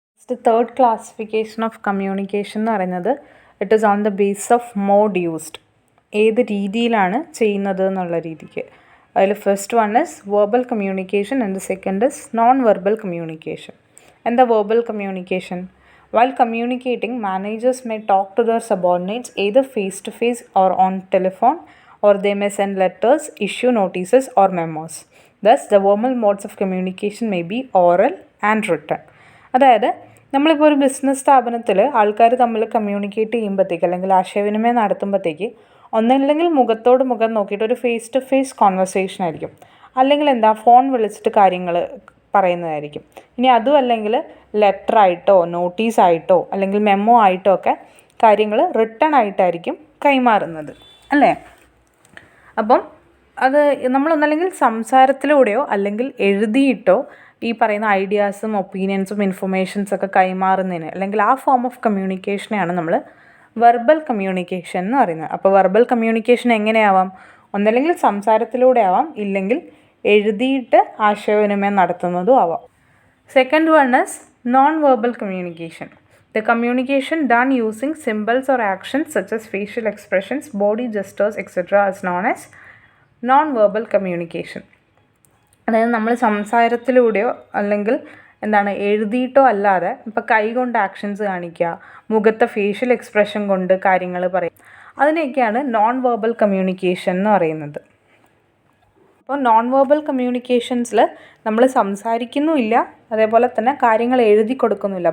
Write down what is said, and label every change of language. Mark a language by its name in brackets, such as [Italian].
[English] The third classification of communication [Malayalam] എന്ന് പറയുന്നത് [English] it is on the base of mode used, [Malayalam] ഏത് രീതിയിലാണ് ചെയ്യുന്നത് എന്നുള്ള രീതിക്ക്. അതിൽ [English] First one is verbal communication and the second is non verbal communication. [Malayalam] എന്താ verbal communication? [English] While communicating, managers may talk to their subordinates either face to face or on telephone, or they may send letters, issue notices or memos. Thus, the formal modes of communication may be oral and written. [Malayalam] അതായത് നമ്മളിപ്പോൾ ഒരു business സ്ഥാപനത്തിൽ ആൾക്കാർ തമ്മിൽ communicate ചെയ്യുമ്പോഴത്തേക്ക് അല്ലെങ്കിൽ ആശയവിനിമയം നടത്തുമ്പോഴത്തേക്ക് ഒന്നല്ലെങ്കിൽ മുഖത്തോട് മുഖം നോക്കിയിട്ട് ഒരു [English] face to face conversation [Malayalam] ആയിരിക്കും, അല്ലെങ്കിൽ എന്താ ഫോൺ വിളിച്ചിട്ട് കാര്യങ്ങൾ പറയുന്നതായിരിക്കും. ഇനി അതും അല്ലെങ്കിൽ ലെറ്റർ ആയിട്ടോ നോട്ടീസായിട്ടോ അല്ലെങ്കിൽ മെമ്മോ ആയിട്ടോ ഒക്കെ കാര്യങ്ങൾ റിട്ടൺ ആയിട്ടായിരിക്കും കൈമാറുന്നത്, അല്ലേ? അപ്പം അത് നമ്മളൊന്നല്ലെങ്കിൽ സംസാരത്തിലൂടെയോ അല്ലെങ്കിൽ എഴുതിയിട്ടോ ഈ പറയുന്ന ഐഡിയാസും ഒപ്പീനിയൻസും ഇൻഫർമേഷൻസൊക്കെ കൈമാറുന്നതിന് അല്ലെങ്കിൽ ആ ഫോം ഓഫ് കമ്മ്യൂണിക്കേഷനെയാണ് നമ്മൾ വെർബൽ കമ്മ്യൂണിക്കേഷൻ എന്ന് പറയുന്നത്. അപ്പോൾ വെർബൽ കമ്മ്യൂണിക്കേഷൻ എങ്ങനെയാവാം? ഒന്നല്ലെങ്കിൽ സംസാരത്തിലൂടെ ആവാം, ഇല്ലെങ്കിൽ എഴുതിയിട്ട് ആശയവിനിമയം നടത്തുന്നതും ആവാം. [English] Second one is non verbal communication. The communication done using symbols or actions such as facial expressions, body gestures, etc. is known as non-verbal communication. [Malayalam] അതായത് നമ്മൾ സംസാരത്തിലൂടെയോ അല്ലെങ്കിൽ എഴുതിയിട്ടോ അല്ലാതെ ഇപ്പോൾ കൈ കൊണ്ട് ആക്ഷൻസ് കാണിക്കുക, മുഖത്തെ ഫേഷ്യൽ എക്സ്പ്രഷൻ കൊണ്ട് കാര്യങ്ങൾ പറയും, അതിനെയൊക്കെയാണ് നോൺ വെർബൽ കമ്മ്യൂണിക്കേഷൻ എന്ന് പറയുന്നത്. അപ്പോൾ നോൺ വെർബൽ കമ്മ്യൂണിക്കേഷൻസിൽ നമ്മൾ സംസാരിക്കുന്നുമില്ല, അതേപോലെ തന്നെ കാര്യങ്ങൾ എഴുതി കൊടുക്കുന്നില്ല.